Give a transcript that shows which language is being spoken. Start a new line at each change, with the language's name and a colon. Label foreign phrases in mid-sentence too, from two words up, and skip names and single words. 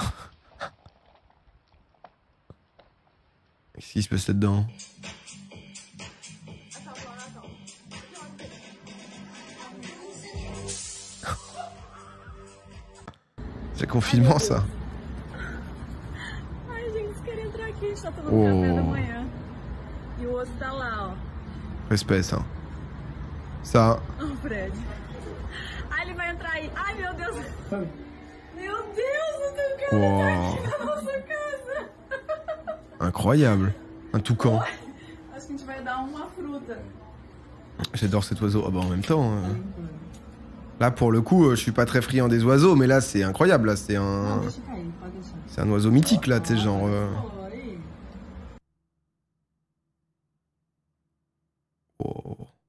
French: Qu'est-ce qui se passe là-dedans? C'est confinement, ça.
Portuguese: Ai, gente, vocês querem entrar aqui, está tomando Oh. café da manhã. E o osso tá lá, ó.
French: Respect, ça. Ça.
Portuguese: Ó, o Fred. Ai, ele vai entrar aí. Ai, meu Deus. Meu Deus, o Tucano Wow. tá aqui na nossa casa.
French: Incroyable. Un toucan.
Portuguese: Acho que a gente vai dar uma fruta.
French: J'adore cet oiseau. Ah bah en même temps... Là, pour le coup, je suis pas très friand des oiseaux, mais là, c'est incroyable. Là, c'est un... C'est un oiseau mythique, là, tu sais, genre... Oh.